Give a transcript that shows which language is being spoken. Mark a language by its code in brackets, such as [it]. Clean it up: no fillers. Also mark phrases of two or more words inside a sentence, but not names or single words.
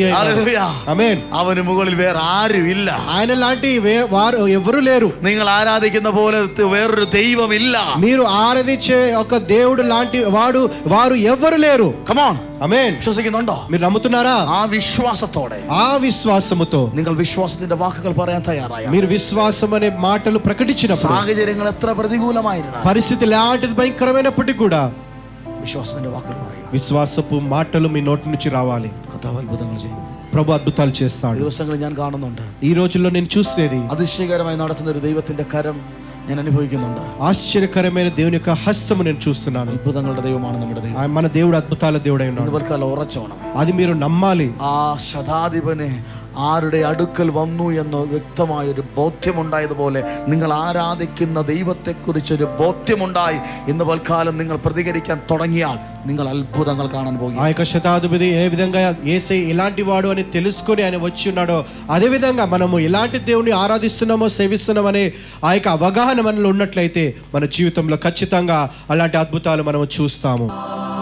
[te] ఆమేన్. [ml] അവന് മുകളിൽ വേറെ ആരും ഇല്ല. [te] ఆయన లాంటి వారు ఎవరు లేరు. [ml] നിങ്ങൾ ആരാധിക്കുന്ന പോലെ വേറൊരു ദൈവമില്ല. [te] మీరు ఆరాధించే ఒక దేవుడు లాంటి వారు ఎవరు లేరు. [en] Come on. [te] ఆమేన్. [ml] വിശ്വസിക്കുന്നുണ്ടോ? [te] మీరు నమ్ముతున్నారా? [ml] ആ വിശ്വാസത്തോടെ, [te] ఆ విశ్వాసముతో [ml] നിങ്ങൾ വിശ്വാസത്തിന്റെ വാക്കുകൾ പറയാൻ തയ്യാറായ, [te] మీరు విశ్వాసం అనే మాటలు ప్రకటించినప్పుడు [ml] സാഹചര്യങ്ങൾ എത്ര പ്രതികൂലമായിരുന്നാലും, [te] పరిస్థితి ఎలాంటిది భయంకరమైనప్పటికీ కూడా [ml] വിശ്വാസത്തിന്റെ വാക്കുകൾ പറയുക. [te] విశ్వాసపు మాటలు మీ నోటి నుంచి రావాలి. [ml] കർത്താവ് അത്ഭുതങ്ങൾ ചെയ്യും. [te] ప్రభు అద్భుతాలు చేస్తాడు. [ml] ദിവസങ്ങളിൽ ഞാൻ കാണുന്നുണ്ട്, [te] ఈ రోజుల్లో నేను చూసేది [ml] അതിശയകരമായി നടത്തുന്ന ഒരു ദൈവത്തിന്റെ കരം ഞാൻ അനുഭവിക്കുന്നുണ്ട്. [te] ఆశ్చర్యకరమైన దేవుని యొక్క హస్తము నేను చూస్తున్నాను. [ml] അത്ഭുതങ്ങളുടെ ദൈവമാണ് നമ്മുടെ ദൈവം. [te] మన దేవుడు అద్భుతాల దేవుడై ఉన్నాడు. [ml] ഇവർക്കാൽ ഉറച്ചോണം. [te] అది మీరు నమ్మాలి. [ml] ആ ശതാധിപനെ ആരുടെ അടുക്കൽ വന്നു എന്ന് വ്യക്തമായൊരു ബോധ്യമുണ്ടായതുപോലെ നിങ്ങൾ ആരാധിക്കുന്ന ദൈവത്തെക്കുറിച്ചൊരു ബോധ്യമുണ്ടായി ഇന്ന് പൽക്കാലം നിങ്ങൾ പ്രതികരിക്കാൻ തുടങ്ങിയാൽ നിങ്ങൾ അത്ഭുതങ്ങൾ കാണാൻ പോകും. [te] ఆ యొక్క శతాధిపతి ఏ విధంగా యేసయ్య ఇలాంటి వాడు అని తెలుసుకొని ఆయన వచ్చి ఉన్నాడో అదే విధంగా మనము ఎలాంటి దేవుని ఆరాధిస్తున్నామో సేవిస్తున్నామనే ఆ యొక్క అవగాహన మనలో ఉన్నట్లయితే మన జీవితంలో ఖచ్చితంగా అలాంటి అద్భుతాలు మనము చూస్తాము.